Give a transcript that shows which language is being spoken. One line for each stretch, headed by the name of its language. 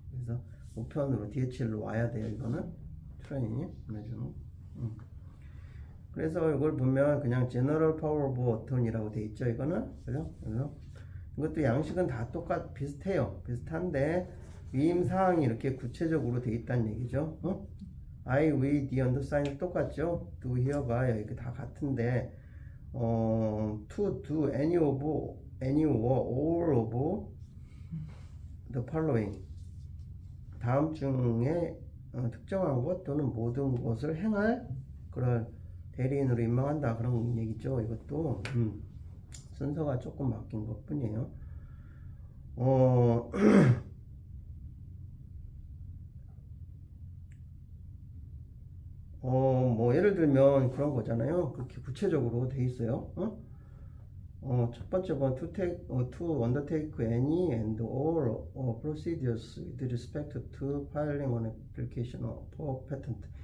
Korean: 그래서 우편으로 DHL로 와야 돼요. 이거는 트레이닝 보내주는. 그래서 이걸 보면 그냥 General Power of Attorney라고 돼 있죠. 이거는 그죠? 그래서 이것도 양식은 다 비슷해요. 비슷한데 위임 사항이 이렇게 구체적으로 돼 있다는 얘기죠.
English: I, we, the, undersigned
Korean: 똑같죠?
English: do, hereby
Korean: 이렇게 다 같은데
English: to, do, any or all of the following
Korean: 다음 중에 특정한 것 또는 모든 것을 행할 그런 대리인으로 임명한다 그런 얘기죠. 이것도 순서가 조금 바뀐 것 뿐이에요. 뭐 예를 들면 그런 거잖아요. 그렇게 구체적으로 돼 있어요. 첫 번째 번
English: to undertake any and all procedures with respect to filing an application for patent.